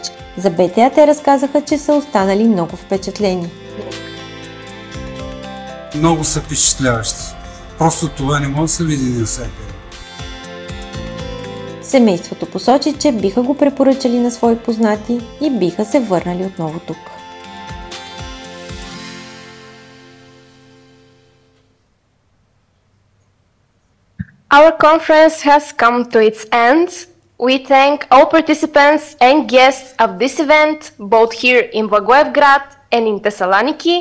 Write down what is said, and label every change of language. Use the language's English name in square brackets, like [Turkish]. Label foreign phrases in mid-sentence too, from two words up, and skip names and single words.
[Bulgarian] За БТА те разказаха, че са останали много впечатлени. Много са впечатляващи. Просто това не може да се види навсякъде. Семейството посочи, че биха го препоръчали на свои познати и биха се върнали отново тук. [English] Our conference has come to its end. We thank all participants and guests of this event, both here in Благоевград and in Thessaloniki.